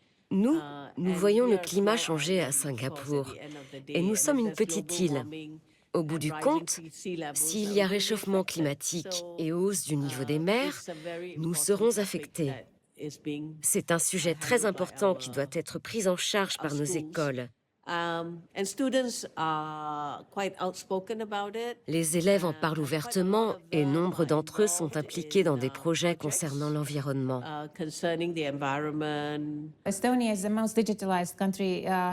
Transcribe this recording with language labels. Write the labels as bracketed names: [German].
[French] Nous voyons le climat changer à Singapour, et nous sommes une petite île. Au bout du compte, s'il y a réchauffement climatique et hausse du niveau des mers, nous serons affectés. C'est un sujet très important qui doit être pris en charge par nos écoles. [English] And students are quite outspoken about it. [French] Les élèves en parlent ouvertement et nombre d'entre eux sont impliqués dans des projets concernant l'environnement. [English] Concerning the environment. Estonia is the most digitalized country.